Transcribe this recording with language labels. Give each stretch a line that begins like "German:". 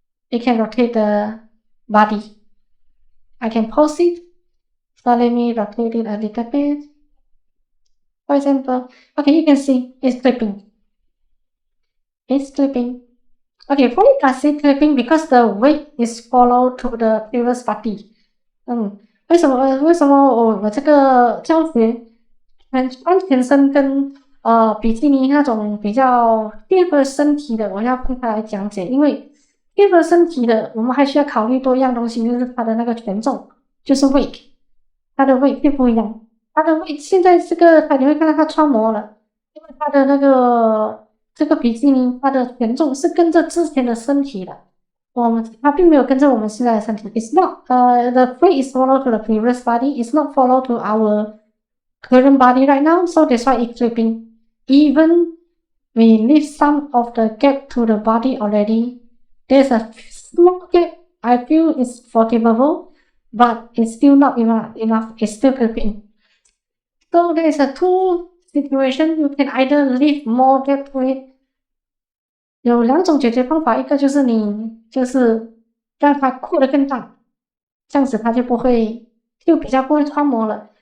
English: It can rotate the body. I can pause it. So let me rotate it a little bit. For example, okay, you can see it's clipping. It's clipping. Okay, why does it clipping? Because the weight is follow to the previous body.
Chinese: 为什么我这个教学穿全身跟比基尼那种比较贴合身体的，我要分开来讲解，因为贴合身体的，我们还需要考虑多一样东西，就是它的那个权重，就是 weight， 它的 weight 并不一样。它的 weight 现在这个你会看到它穿模了，因为它的那个这个比基尼，它的权重是跟着之前的身体的。它并没有跟着我们现在的身体。
English: It's not the weight is follow to the previous body. It's not follow to our current body right now. So that's why it's flipping. Even we leave some of the gap to the body already. There's a small gap. I feel it's forgivable, but it's still not enough. It's still flipping. So there's a two situation. You can either leave more gap to it.
Chinese: 有两种解决方法，一个就是你就是让它扩得更大，这样子它就比较不会穿模了。